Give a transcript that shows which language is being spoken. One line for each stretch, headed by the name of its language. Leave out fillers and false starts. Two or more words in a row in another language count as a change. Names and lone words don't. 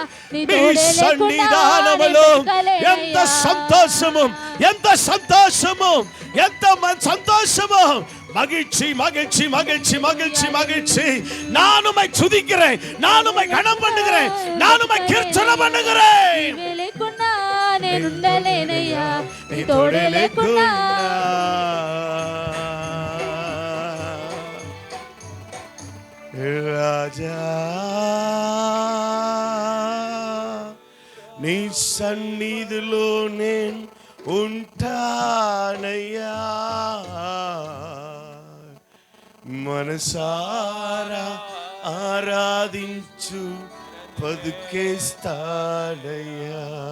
Telugu: నీ సన్నిధానములో ఎంత సంతోషము, ఎంత సంతోషము, ఎంత సంతோஷமோ.
Tamil: மகிழ்ச்சி மகிழ்ச்சி மகிழ்ச்சி மகிழ்ச்சி மகிழ்ச்சி. நான் உம்மை துதிக்கிறேன், நான் உம்மை கனம் பண்ணுகிறேன், நான் உம்மை கீர்த்தனை பண்ணுகிறேன்.
Telugu: నీవే లేకున్నా నేనుండలేనయ్యా, నీ తోడే లేకున్నా. రాజా నీ సన్నిధిలో నేను ఉంటానయ్యా, మనసారా ఆరాధించు పదుకేస్తానయ్యా.